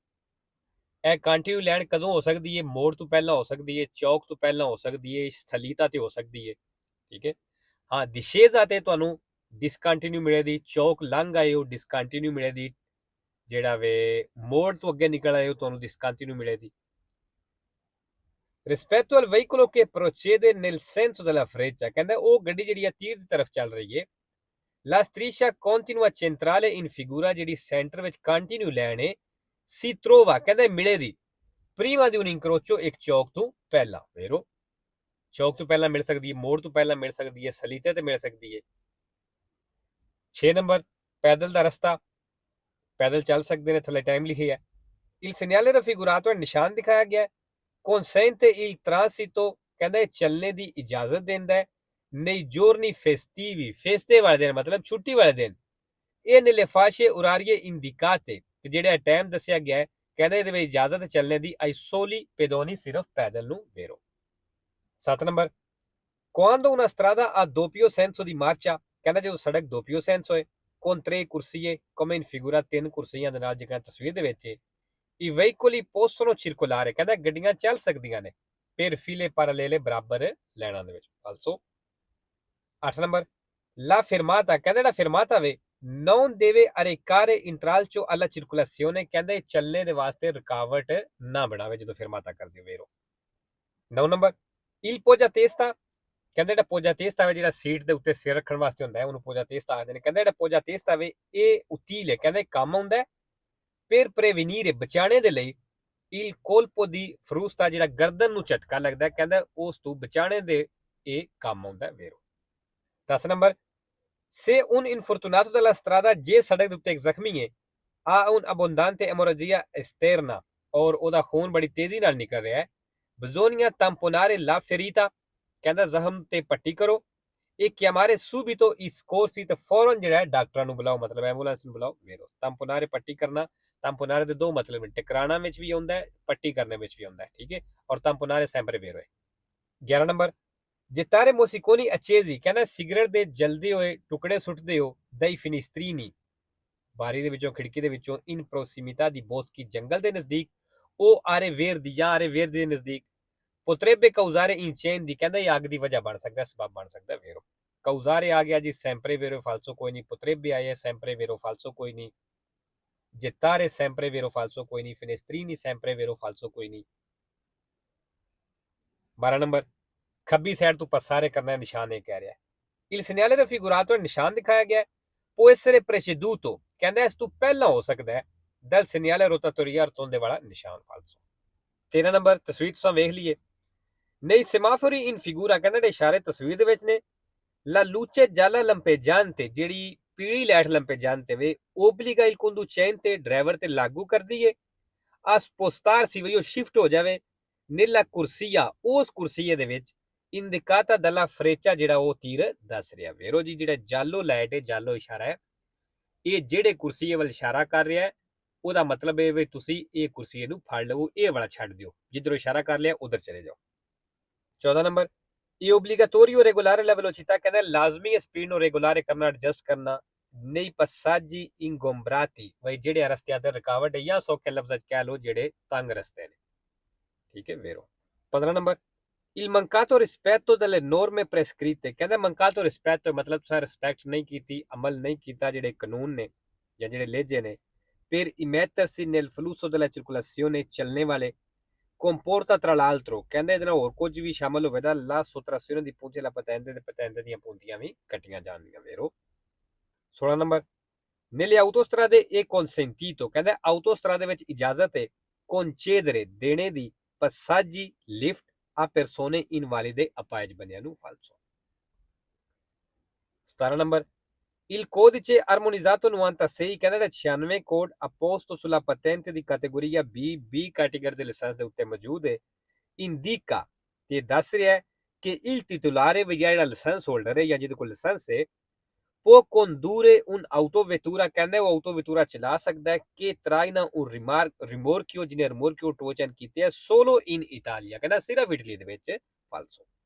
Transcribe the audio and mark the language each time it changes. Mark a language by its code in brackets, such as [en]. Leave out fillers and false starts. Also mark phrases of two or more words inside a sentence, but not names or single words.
[pa] ਇਹ ਕੰਟੀਨਿਊ ਲੈਣ ਕਦੋਂ ਹੋ ਸਕਦੀ ਹੈ? ਮੋੜ ਤੋਂ ਪਹਿਲਾਂ ਹੋ ਸਕਦੀ ਹੈ, ਚੌਕ ਤੋਂ ਪਹਿਲਾਂ ਹੋ ਸਕਦੀ ਹੈ, ਸਥਲੀਤਾ ਤੇ ਹੋ ਸਕਦੀ ਹੈ। ਠੀਕ ਹੈ, ਹਾਂ, ਦਿਸ਼ੇਜ਼ਾ ਤੇ ਤੁਹਾਨੂੰ ਡਿਸਕੰਟੀਨਿਊ ਮਿਲੇ ਦੀ, ਚੌਕ ਲੰਘ ਆਏ ਹੋ ਡਿਸਕੰਟੀਨਿਊ ਮਿਲੇ ਦੀ, ਜਿਹੜਾ ਵੇ ਮੋੜ ਤੋਂ ਅੱਗੇ ਨਿਕਲ ਆਏ ਹੋ ਤੁਹਾਨੂੰ ਡਿਸਕੰਟੀਨਿਊ ਮਿਲੇ ਦੀ। [it] rispetto al veicolo che procede nel senso della freccia, [pa] ਕਹਿੰਦਾ ਉਹ ਗੱਡੀ ਜਿਹੜੀ ਹੈ ਤੀਰ ਦੀ ਤਰਫ ਚੱਲ ਰਹੀ ਹੈ। [it] la striscia continua centrale in figura, [pa] ਜਿਹੜੀ ਸੈਂਟਰ ਵਿੱਚ ਕੰਟੀਨਿਊ ਲੈਣ ਹੈ, [it] si trova, [pa] ਕਹਿੰਦਾ ਮਿਲੇ ਦੀ [it] prima di un incrocio, [pa] ਇੱਕ ਚੌਕ ਤੋਂ ਪਹਿਲਾਂ ਵੇਰੋ। ਚੌਕ ਤੋਂ ਪਹਿਲਾਂ ਮਿਲ ਸਕਦੀ ਹੈ, ਮੋੜ ਤੋਂ ਪਹਿਲਾਂ ਮਿਲ ਸਕਦੀ ਹੈ, ਸਲੀਤੇ ਤੇ ਮਿਲ ਸਕਦੀ ਹੈ। 6 ਨੰਬਰ, ਪੈਦਲ ਦਾ ਰਸਤਾ, ਪੈਦਲ ਚੱਲ ਸਕਦੇ ਨੇ, ਥੱਲੇ ਟਾਈਮ ਲਿਖਿਆ ਹੈ। [it] il segnale raffigurato, [pa] ਨਿਸ਼ਾਨ ਦਿਖਾਇਆ ਗਿਆ ਹੈ। [it] consente il transito, [pa] ਕਹਿੰਦਾ ਇਹ ਚੱਲਣੇ ਦੀ ਇਜਾਜ਼ਤ ਦਿੰਦਾ ਹੈ। [it] nei giorni festivi, [pa] ਫੇਸਟੇ ਵਾਲੇ ਦਿਨ ਮਤਲਬ ਛੁੱਟੀ ਵਾਲੇ ਦਿਨ। [it] ਇਹ nelle fasce orarie indicate, [pa] ਤੇ ਜਿਹੜਾ ਟਾਈਮ ਦੱਸਿਆ ਗਿਆ ਹੈ, ਕਹਿੰਦਾ ਇਹਦੇ ਵਿੱਚ ਇਜਾਜ਼ਤ ਚੱਲਣੇ ਦੀ [it] ai soli pedoni, [pa] ਸਿਰਫ ਪੈਦਲ ਨੂੰ ਵੇਰੋ। 7 ਨੰਬਰ, [it] quando una strada ha doppio senso di marcia, [pa] ਕਹਿੰਦਾ ਜਦੋਂ ਸੜਕ [it] doppio senso [pa] ਹੈ, [it] con 3 corsie, come in figura, [pa] 3 ਕੁਰਸੀਆਂ ਦੇ ਨਾਲ ਜਿਵੇਂ ਤਸਵੀਰ ਦੇ ਵਿੱਚ [it] i veicoli possono circolare, [pa] ਕਹਿੰਦਾ ਗੱਡੀਆਂ ਚੱਲ ਸਕਦੀਆਂ ਨੇ [it] per file parallele, [pa] ਬਰਾਬਰ ਲਾਈਨਾਂ ਦੇ ਵਿੱਚ। [it] also 8 ਨੰਬਰ, la fermata, [pa] ਕਹਿੰਦਾ ਜਿਹੜਾ [it] fermata ਵੇ non deve arrecare intralcio alla circolazione, [pa] ਕਹਿੰਦਾ ਇਹ ਚੱਲਣੇ ਦੇ ਵਾਸਤੇ ਰੁਕਾਵਟ ਨਾ ਬਣਾਵੇ ਜਦੋਂ fermata ਕਰਦੇ ਹੋ ਵੇਰੋ। 9 ਨੰਬਰ, [it] il poggiatesta, [pa] ਕਹਿੰਦਾ ਜਿਹੜਾ poggiatesta ਵੇ ਜਿਹੜਾ ਸੀਟ ਦੇ ਉੱਤੇ ਸਿਰ ਰੱਖਣ ਵਾਸਤੇ ਹੁੰਦਾ ਹੈ ਉਹਨੂੰ poggiatesta ਆਖਦੇ ਨੇ। ਕਹਿੰਦਾ ਜਿਹੜਾ poggiatesta ਵੇ ਇਹ utile, ਕਹਿੰਦਾ ਕੰਮ ਆਉਂਦਾ ਹੈ [it] per prevenire, [pa] ਬਚਾਣੇ ਦੇ ਲਈ [it] il colpo di frusta, [pa] ਜਿਹੜਾ ਗਰਦਨ ਨੂੰ ਝਟਕਾ ਲੱਗਦਾ, ਕਹਿੰਦਾ ਉਸ ਤੋਂ ਬਚਾਣੇ ਦੇ ਇਹ ਕੰਮ ਆਉਂਦਾ ਵੇਰੋ। 10 ਨੰਬਰ, [it] se un infortunato della strada, [pa] ਜੇ ਸੜਕ ਦੇ ਉੱਤੇ ਇੱਕ ਜ਼ਖਮੀ ਹੈ, [it] ha un abbondante emorragia esterna, [pa] ਔਰ ਉਹਦਾ ਖੂਨ ਬੜੀ ਤੇਜ਼ੀ ਨਾਲ ਨਿਕਲ ਰਿਹਾ ਹੈ, [it] bisogna tamponare la ferita, [pa] ਕਹਿੰਦਾ ਜ਼ਖਮ ਤੇ ਪੱਟੀ ਕਰੋ। [it] ਇਹ chiamare subito i soccorsi, [pa] ਤੇ ਫੌਰਨ ਜਿਹੜਾ ਡਾਕਟਰਾਂ ਨੂੰ ਬੁਲਾਓ, ਮਤਲਬ ਐਂਬੂਲੈਂਸ ਨੂੰ ਬੁਲਾਓ ਵੇਰੋ। tamponare, ਪੱਟੀ ਕਰਨਾ। tamponare ਦੇ ਦੋ ਮਤਲਬ ਨੇ, ਟਕਰਾਣਾ ਵਿੱਚ ਵੀ ਆਉਂਦਾ ਹੈ, ਪੱਟੀ ਕਰਨੇ ਵਿੱਚ ਵੀ ਆਉਂਦਾ ਹੈ। ਠੀਕ ਹੈ, ਔਰ [it] tamponare sempre vero [pa] ਹੈ। 11 ਨੰਬਰ, [it] gettare mozziconi accesi, [pa] ਕਹਿੰਦਾ ਸਿਗਰਟ ਦੇ ਜਲਦੇ ਹੋਏ ਟੁਕੜੇ ਸੁੱਟਦੇ ਹੋ [it] dai finestrini, [pa] ਬਾਰੀ ਦੇ ਵਿੱਚੋਂ, ਖਿੜਕੀ ਦੇ ਵਿੱਚੋਂ, [it] in prossimità di boschi, [pa] ਜੰਗਲ ਦੇ ਨਜ਼ਦੀਕ, [it] o aree verdi, ਜਾਂ aree verdi [pa] ਦੇ ਨਜ਼ਦੀਕ, [it] potrebbe causare incendi, [pa] ਕਹਿੰਦਾ ਇਹ ਅੱਗ ਦੀ ਵਜ੍ਹਾ ਬਣ ਸਕਦਾ, ਸਬਬ ਬਣ ਸਕਦਾ vero। causare ਆ ਗਿਆ ਜੀ, [it] sempre vero falso [pa] ਕੋਈ ਨਹੀਂ, [it] potrebbe ਆਇਆ sempre vero falso [pa] ਕੋਈ ਨਹੀਂ, [it] gettare sempre vero falso [pa] ਕੋਈ ਨਹੀਂ, [it] finestrini sempre vero falso [pa] ਕੋਈ ਨਹੀਂ। 12 ਨੰਬਰ, ਖੱਬੀ ਸਾਈਡ ਤੋਂ passare ਕਰਨਾ ਨਿਸ਼ਾਨ ਇਹ ਕਹਿ ਰਿਹਾ ਹੈ। [it] il segnale raffigurato [pa] ਨਿਸ਼ਾਨ ਦਿਖਾਇਆ ਗਿਆ [it] può essere preceduto, [pa] ਕਹਿੰਦਾ ਇਸ ਤੋਂ ਪਹਿਲਾਂ ਹੋ ਸਕਦਾ ਹੈ [it] dal segnale rotatoria rotonde [pa] ਵਾਲਾ ਨਿਸ਼ਾਨ falso। 13 ਨੰਬਰ, ਤਸਵੀਰ ਤੁਸੀਂ ਵੇਖ ਲਈਏ। [it] nei semafori in figura, [pa] ਕਹਿੰਦਾ ਜਿਹੜੇ ਇਸ਼ਾਰੇ ਤਸਵੀਰ ਦੇ ਵਿੱਚ ਨੇ, [it] la luce gialla lampeggiante, [pa] ਜਿਹੜੀ ਪੀਲੀ ਲਾਈਟ lampeggiante ਵੇ, [it] obbliga il conducente, [pa] ਡਰਾਈਵਰ ਤੇ ਲਾਗੂ ਕਰਦੀ ਏ, [it] a spostarsi, [pa] ਵੀ ਉਹ ਸ਼ਿਫਟ ਹੋ ਜਾਵੇ, [it] nella corsia, [pa] ਉਸ ਕੁਰਸੀਏ ਦੇ ਵਿੱਚ, [it] indicata dalla freccia, [pa] ਜਿਹੜਾ ਉਹ ਤੀਰ ਦੱਸ ਰਿਹਾ vero ਜੀ। ਜਿਹੜਾ ਜਾਲੋ ਲਾਈਟ ਹੈ, ਜਾਲੋ ਇਸ਼ਾਰਾ ਹੈ, ਇਹ ਜਿਹੜੇ ਕੁਰਸੀਏ ਵੱਲ ਇਸ਼ਾਰਾ ਕਰ ਰਿਹਾ ਹੈ, ਉਹਦਾ ਮਤਲਬ ਇਹ ਵੀ ਤੁਸੀਂ ਇਹ ਕੁਰਸੀਏ ਨੂੰ ਫੜ ਲਵੋ, ਇਹ ਵਾਲਾ ਛੱਡ ਦਿਓ, ਜਿੱਧਰੋਂ ਇਸ਼ਾਰਾ ਕਰ ਲਿਆ ਉਧਰ ਚਲੇ ਜਾਓ। [it] 14 [pa] ਨੰਬਰ, ਇਹ [it] obbligatorio regolare la velocità, [pa] ਕਹਿੰਦਾ ਲਾਜ਼ਮੀ ਹੈ ਸਪੀਡ ਨੂੰ ਰੈਗੂਲਰ ਕਰਨਾ, ਐਡਜਸਟ ਕਰਨਾ, [it] nei passaggi ingombrati, [pa] ਵਈ ਜਿਹੜੇ ਰਸਤਿਆਂ ਤੇ ਰੁਕਾਵਟ ਹੈ, ਜਾਂ ਸੌਖੇ ਲਫ਼ਜ਼ਾਂ 'ਚ ਕਹਿ ਲਓ ਜਿਹੜੇ ਤੰਗ ਰਸਤੇ ਨੇ, ਠੀਕ ਹੈ vero। 15 ਨੰਬਰ, [it] il mancato rispetto delle norme prescritte, [pa] ਕਹਿੰਦਾ [it] mancato rispetto [pa] ਮਤਲਬ ਤੁਸੀਂ ਰਿਸਪੈਕਟ ਨਹੀਂ ਕੀਤੀ, ਅਮਲ ਨਹੀਂ ਕੀਤਾ ਜਿਹੜੇ ਕਾਨੂੰਨ ਨੇ ਜਾਂ ਜਿਹੜੇ ਲਹਿਜੇ ਨੇ, [it] per immettersi nel flusso della circolazione, [pa] ਚੱਲਣੇ ਵਾਲੇ, [it] comporta tra l'altro, [pa] ਕਹਿੰਦੇ ਇਹਦੇ ਨਾਲ ਹੋਰ ਕੁਝ ਵੀ ਸ਼ਾਮਲ ਹੋਵੇਗਾ, [it] la sottrazione di punti alla patente, [pa] ਤੇ patente ਦੀਆਂ ਪੂੰਜੀਆਂ ਵੀ ਕੱਟੀਆਂ ਜਾਣਗੀਆਂ vero। 16 ਨੰਬਰ, [it] nelle autostrade è consentito, [pa] ਕਹਿੰਦਾ ਆਟੋਸਟਰਾਦੇ ਵਿੱਚ ਇਜਾਜ਼ਤ ਹੈ concedere, ਦੇਣੇ ਦੀ, [it] passaggi, lift a persone invalide, [pa] ਅਪਾਹਿਜ ਬੰਦਿਆਂ ਨੂੰ falso। 17 ਨੰਬਰ, [it] il codice armonizzato 96, [pa] ਕਹਿੰਦਾ 96 ਕੋਡ [it] apposto sulla patente di categoria B [pa] ਕੈਟੇਗਰੀ ਦੇ ਲਾਇਸੈਂਸ ਦੇ ਉੱਤੇ ਮੌਜੂਦ ਹੈ, indica, ਤੇ ਦੱਸ ਰਿਹਾ ਹੈ ਕਿ [it] il titolare, [pa] ਵੀ ਜਿਹੜਾ ਲਾਇਸੈਂਸ ਹੋਲਡਰ ਹੈ ਜਾਂ ਜਿਹਦੇ ਕੋਲ ਲਾਇਸੈਂਸ ਹੈ, [it] può condurre un autovettura, [pa] ਕਹਿੰਦਾ ਉਹ autovettura ਚਲਾ ਸਕਦਾ ਹੈ, [it] che traina un rimorchio, [pa] ਜਿਹਨੇ rimorchio ਟੋ ਚੈਨ ਕੀਤੇ ਹੈ, [it] solo in Italia, [pa] ਕਹਿੰਦਾ ਸਿਰਫ ਇਟਲੀ ਦੇ ਵਿੱਚ falso।